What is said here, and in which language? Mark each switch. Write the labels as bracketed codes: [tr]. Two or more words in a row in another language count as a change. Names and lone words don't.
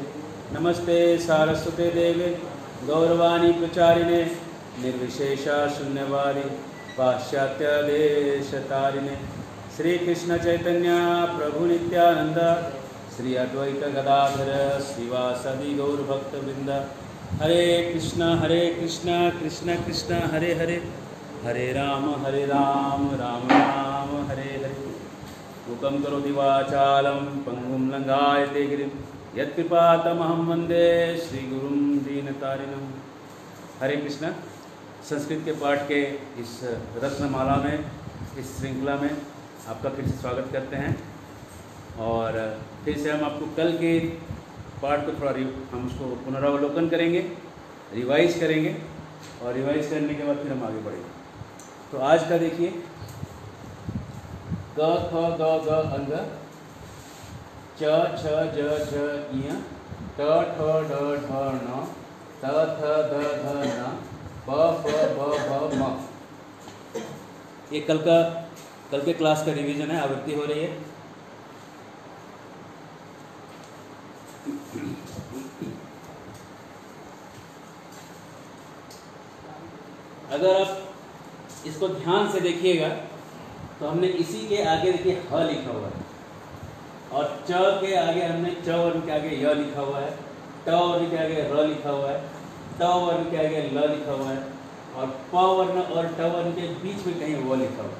[sa] नमस्ते सारस्वते देवे गौरवाणी प्रचारिणे निर्विशेषा शून्यवादी पाश्चात्यदेशतारिणे। श्री कृष्ण चैतन्य प्रभु नित्यानंद श्री अद्वैत गदाधर श्रीवासदि गौरभक्तवृंद। हरे कृष्ण कृष्ण कृष्ण हरे हरे, हरे राम राम राम हरे हरे। मूकं करोति वाचालं पंगुं लंघायते गिरिं यत्कृपातमहं वन्दे श्रीगुरुं दीनतारिणं। हरे कृष्ण। [hi] संस्कृत के पाठ के इस रत्नमाला में, इस श्रृंखला में आपका फिर से स्वागत करते हैं। और फिर से हम आपको कल के पाठ को थोड़ा हम उसको पुनरावलोकन करेंगे, रिवाइज करेंगे, और रिवाइज करने के बाद फिर हम आगे बढ़ेंगे। तो आज का देखिए, क ख ग ग अंग, च छ ज झ इय, ट ठ ड ढ ण, त थ द ध न, प फ ब भ म। ये कल के क्लास का रिवीजन है, आवृत्ति हो रही है। अगर आप इसको ध्यान से देखिएगा तो हमने इसी के आगे देखिए ह लिखा हुआ है, और च के आगे हमने च वर्ण के आगे य लिखा हुआ है, ट वर्ण के आगे र लिखा हुआ है, त वर्ण के आगे ल लिखा हुआ है, और प वर्ण और ट वर्ण के बीच में कहीं व लिखा हुआ है।